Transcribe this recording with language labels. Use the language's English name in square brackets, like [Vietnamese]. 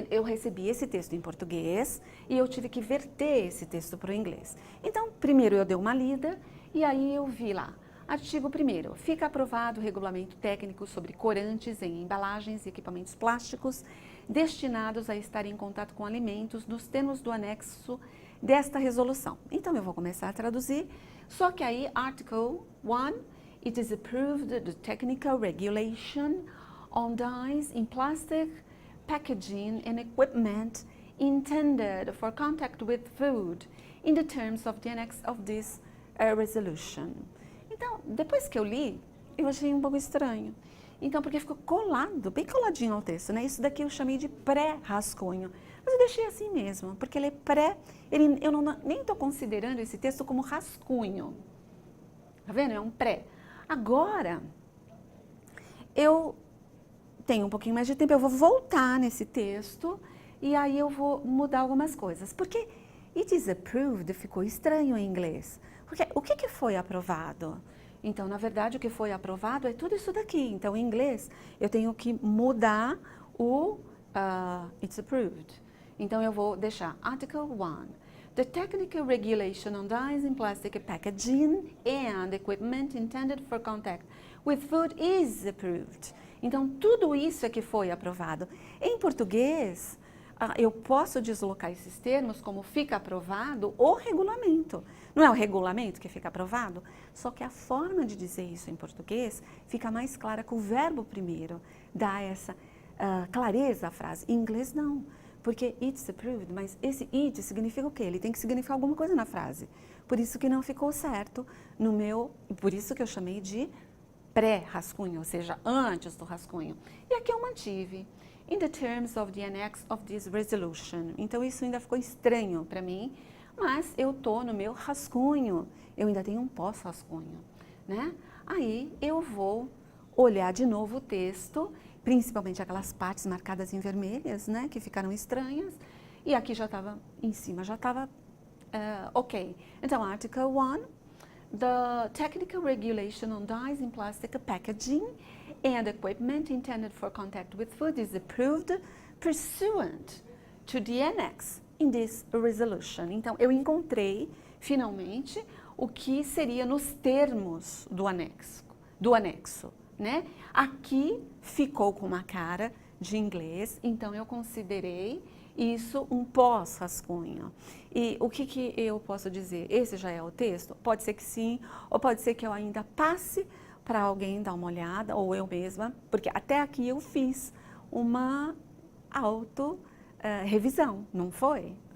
[Portuguese] Eu recebi esse texto em português e eu tive que verter esse texto para o inglês. Então, primeiro eu dei uma lida e aí eu vi lá, artigo 1º, fica aprovado o regulamento técnico sobre corantes em embalagens e equipamentos plásticos destinados a estar em contato com alimentos nos termos do anexo desta resolução. Então eu vou começar a traduzir, só que aí, [English] Article 1, it is approved the technical regulation on dyes in plastic packaging and equipment intended for contact with food in the terms of the annex of this resolution. [Portuguese] Então, depois que eu li, eu achei um pouco estranho. Então, porque ficou colado, bem coladinho ao texto, né? Isso daqui eu chamei de pré-rascunho. Mas eu deixei assim mesmo, porque ele é eu nem estou considerando esse texto como rascunho. Tá vendo? É um pré. Agora, eu tenho um pouquinho mais de tempo, eu vou voltar nesse texto e aí eu vou mudar algumas coisas. Porque [English] it is approved [Portuguese] ficou estranho em inglês. Porque o que foi aprovado? Então, na verdade, o que foi aprovado é tudo isso daqui. Então, em inglês, eu tenho que mudar o [English] it's approved. [Portuguese] Então, eu vou deixar Article 1. [English] The technical regulation on dyes in plastic packaging and equipment intended for contact with food is approved. [Portuguese] Então, tudo isso é que foi aprovado. Em português, eu posso deslocar esses termos como fica aprovado o regulamento. Não é o regulamento que fica aprovado? Só que a forma de dizer isso em português fica mais clara com o verbo primeiro, dá essa clareza à frase. Em inglês, não. Porque [English] it's approved, [Portuguese] mas esse it significa o quê? Ele tem que significar alguma coisa na frase. Por isso que não ficou certo no meu, por isso que eu chamei de pré-rascunho, ou seja, antes do rascunho. E aqui eu mantive. [English] In the terms of the annex of this resolution. [Portuguese] Então isso ainda ficou estranho para mim, mas eu tô no meu rascunho. Eu ainda tenho um pós-rascunho, né? Aí eu vou olhar de novo o texto, principalmente aquelas partes marcadas em vermelhas, né, que ficaram estranhas. E aqui já estava, em cima já estava ok. [English] Então, Article 1, the technical regulation on dyes in plastic packaging and equipment intended for contact with food is approved pursuant to the annex in this resolution. [Portuguese] Então, eu encontrei, finalmente, o que seria nos termos do anexo, né? Aqui ficou com uma cara de inglês, então eu considerei isso um pós-rascunho. E o que eu posso dizer? Esse já é o texto? Pode ser que sim, ou pode ser que eu ainda passe para alguém dar uma olhada, ou eu mesma, porque até aqui eu fiz uma auto-revisão, não foi?